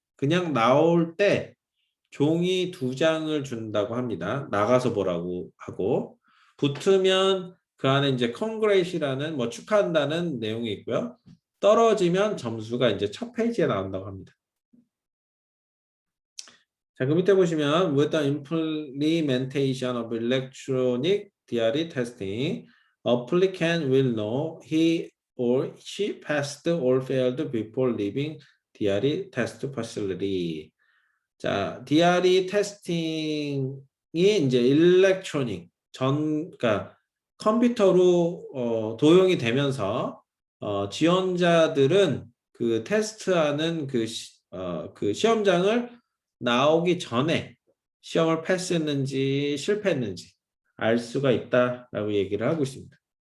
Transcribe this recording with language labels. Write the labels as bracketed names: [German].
[Korean] 그냥 나올 때 종이 2장을 준다고 합니다. 나가서 보라고 하고 붙으면 그 안에 이제 Congrat이라는 축하한다는 내용이 있고요. 떨어지면 점수가 이제 첫 페이지에 나온다고 합니다. 자, 그 밑에 보시면 [English] with the implementation of electronic diary testing, applicant will know he or she passed or failed before leaving diary test facility. [Korean] 자, diary testing이 이제 일렉트로닉 그러니까 컴퓨터로 도용이 되면서 지원자들은 그 테스트하는 그 시험장을 나오기 전에 시험을 패스했는지 실패했는지 알 수가 있다라고 얘기를 하고 있습니다.